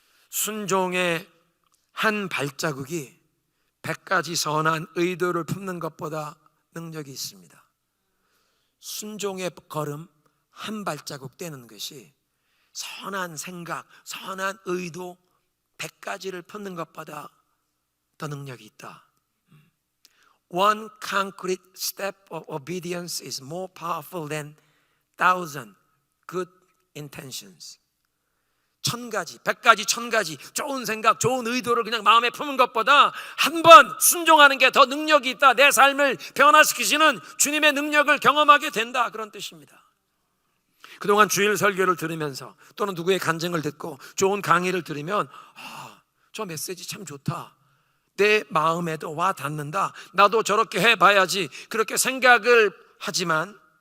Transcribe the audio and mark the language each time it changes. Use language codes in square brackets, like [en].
[ko] 순종의 한 발자국이 100가지 선한 의도를 품는 것보다 능력이 있습니다. 순종의 걸음 한 발자국 떼는 것이 선한 생각, 선한 의도 100가지를 품는 것보다 더 능력이 있다. [en] One concrete step of obedience is more powerful than 1,000 good intentions. [ko] 1,000가지, 100가지, 1,000가지 좋은 생각, 좋은 의도를 그냥 마음에 품은 것보다 한 번 순종하는 게 더 능력이 있다. 내 삶을 변화시키시는 주님의 능력을 경험하게 된다, 그런 뜻입니다. 그동안 주일 설교를 들으면서 또는 누구의 간증을 듣고 좋은 강의를 들으면 저 메시지 참 좋다, 내 마음에도 와 닿는다, 나도 저렇게 해봐야지, 그렇게 생각을 하지만